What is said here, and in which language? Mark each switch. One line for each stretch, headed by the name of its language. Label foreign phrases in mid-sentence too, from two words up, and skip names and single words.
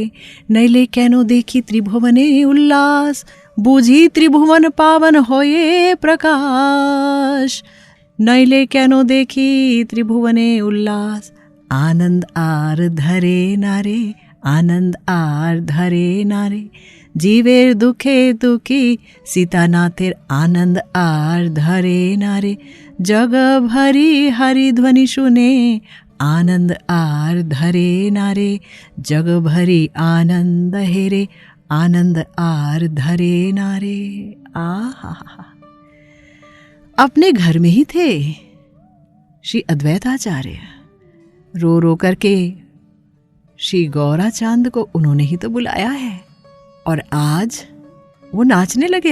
Bangla: নইলে কেন দেখি ত্রিভুবনে উল্লাস, বুঝি ত্রিভুবন পাবন হয় প্রকাশ। নইলে কেন দেখি ত্রিভুবনে উল্লাস। আনন্দ আর ধরে নারে, আনন্দ আর ধরে নারে। জীবের দুখে দুখী, সীতানাথের আনন্দ আর ধরে নারে। জগ ভরি হরি ধ্বনি শুনে, আনন্দ আর ধরে নারে। জগ ভরি আনন্দ হেরে, আনন্দ আর ধরে নারে।
Hindi: आहा, अपने घर में ही थे श्री अद्वैताचार्य। रो रो करके श्री गौरा चांद को उन्होंने ही तो बुलाया है, और आज वो नाचने लगे।